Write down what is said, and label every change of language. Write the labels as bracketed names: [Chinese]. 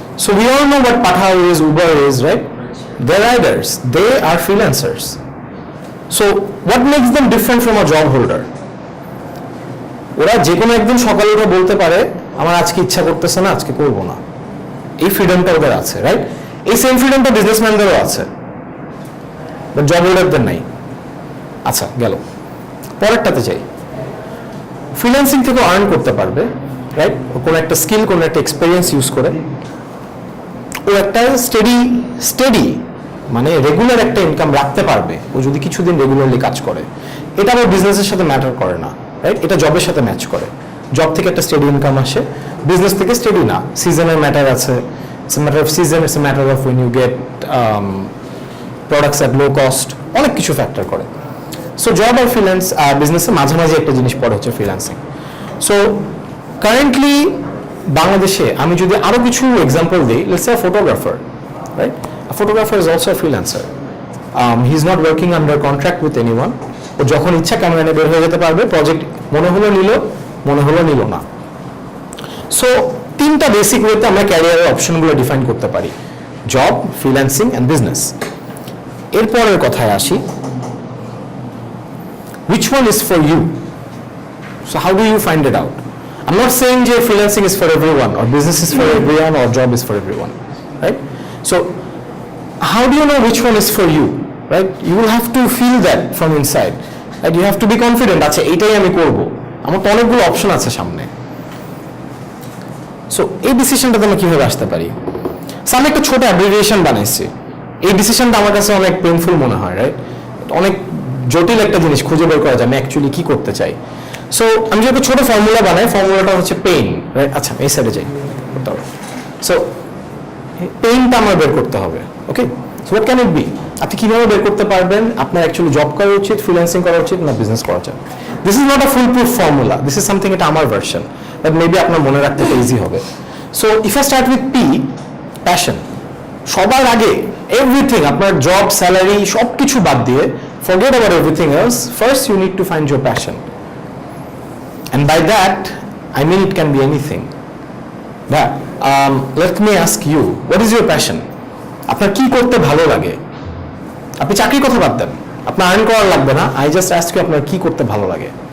[English] So we all know what Patha is, Uber is, right? They're riders. They are freelancers. So what makes them different from a job holder? [Bangla] ওরা যে কোনো একদিন সকালে ওরা বলতে পারে আমার আজকে ইচ্ছা করতেছে না, আজকে করবো না। এই ফ্রিডমটা ওদের আছে, রাইট? এই সেম ফ্রিডমটা বিজনেসম্যানদেরও আছে, বাট জব হোল্ডারদের নাই। আচ্ছা, গেল পরেরটাতে যাই। ফ্রিল্যান্সিং থেকে আর্ন করতে পারবে, রাইট? কোনো একটা স্কিল, কোনো একটা এক্সপিরিয়েন্স ইউজ করে ও একটা স্টেডি মানে রেগুলার একটা ইনকাম রাখতে পারবে ও যদি কিছুদিন রেগুলারলি কাজ করে। এটা আবার বিজনেসের সাথে ম্যাটার করে না, রাইট? এটা জবের সাথে ম্যাচ করে। জব থেকে একটা স্টেডি ইনকাম আসে, বিজনেস থেকে স্টেডি না। সিজনের ম্যাটার আছে, [English] it's a matter of season, it's a matter of when you get products at low cost, [Bangla] অনেক কিছু ফ্যাক্টর করে। সো জব আর ফ্রিল্যান্স বিজনেসের মাঝামাঝি একটা জিনিস পড়ে হচ্ছে ফ্রিল্যান্সিং। সো কারেন্টলি বাংলাদেশে আমি যদি আরো কিছু এক্সাম্পল দিই, [English] let's say [Bangla] photographer, right? [English] A photographer is also a freelancer. He is not working under contract with anyone. [Bangla] ও যখন ইচ্ছা ক্যামেরা নিয়ে বের হয়ে যেতে পারবে, প্রজেক্ট মনে হলো নিল, মনে হলো নিল না। সো তিনটা বেসিক ওয়েতে আমরা ক্যারিয়ারের অপশনগুলো ডিফাইন করতে পারি: জব, ফ্রিল্যান্সিং অ্যান্ড বিজনেস। এরপরের কথায় আসি, [English] which one is for you? So how do you find it out? I'm not saying that freelancing is for everyone or business is for everyone or job is for everyone, right? So how do you know which one is for you, right? You will have to feel that from inside, right? You have to be confident, [Bangla] আচ্ছা এইটাই আমি করব, আমার তো অনেকগুলো option আছে সামনে। So এই ডিসিশনটাতে আমি কিভাবে আসতে পারি? আমি একটা ছোট অ্যাব্রিভিয়েশন বানাইছি। এই ডিসিশনটা আমার কাছে অনেক পেইনফুল মনে হয়, রাইট? অনেক জটিল একটা জিনিস খুঁজে বের করা যায় আমি অ্যাকচুয়ালি কি করতে চাই। সো আমি যদি একটা ছোট ফর্মুলা বানাই, ফর্মুলাটা হচ্ছে পেইন, রাইট? আচ্ছা, এই সাইডে যাই করতে হবে। সো পেইনটা আমার বের করতে হবে, ওকে? [English] So what can it be? [Bangla] আপনি কিভাবে বের করতে পারবেন আপনার অ্যাকচুয়ালি জব করা উচিত, ফ্রিল্যান্সিং করা উচিত না বিজনেস করা উচিত? [English] this is not a foolproof formula, this is something, [Bangla] এটা আমার ভার্সন, বাট মেবি আপনার মনে রাখতে ইজি হবে। [English] So if I start with P, passion. [Bangla] সবার আগে এভরিথিং, আপনার জব, স্যালারি সব কিছু বাদ দিয়ে, [English] forget about everything else. First you need to find your passion, and by that I mean it can be anything. But let me ask you, what is your passion? [Bangla] আপনার কি করতে ভালো লাগে? আপনি চাকরির কথা বাদ দেন, আপনার আর্ন করার লাগবে না, [English] I just ask you [Bangla] আপনার কি করতে ভালো লাগে?